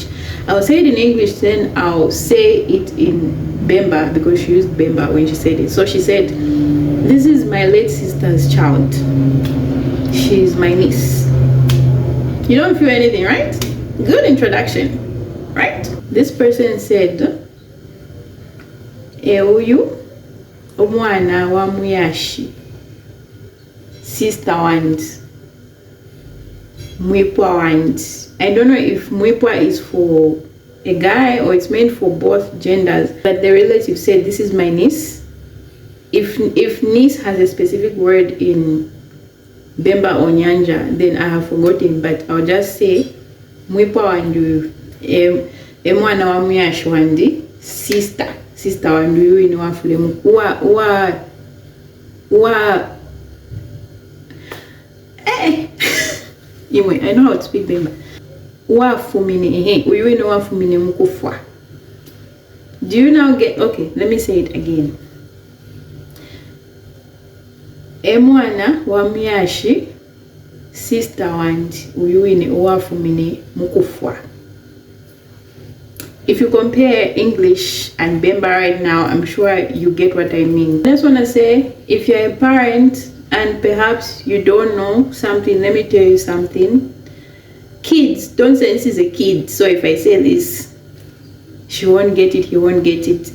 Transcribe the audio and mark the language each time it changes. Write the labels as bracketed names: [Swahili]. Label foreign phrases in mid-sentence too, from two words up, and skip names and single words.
[English] I'll say it in English, then I'll say it in Bemba, because she used Bemba when she said it. So she said, this is my late sister's child. She's my niece. You don't feel anything, right? Good introduction, right? This person said, [Bemba] Euyu omwana wa muyashi, sister want, mwipwa want. [English] I don't know if mwipwa is for a guy or it's meant for both genders, but the relative said, this is my niece. If niece has a specific word in Bemba or Nyanja, then I have forgotten, but I'll just say [Bemba] mwipwa wandu emwana wa muyashi wandi, sister wandu yu ino wafulemu [English] anyway, I know how to speak Bemba. [Bemba] Wafumine uyu ino wafumine mukufwa. [English] Do you now get? Okay, let me say it again. [Bemba] Emwana wa muyashi, sister wandi uyu ino wafumine mukufwa. [English] If you compare English and Bemba right now, I'm sure you get what I mean. I just want to say, if you're a parent and perhaps you don't know something, let me tell you something. Kids, don't say this is a kid, so if I say this, she won't get it, he won't get it.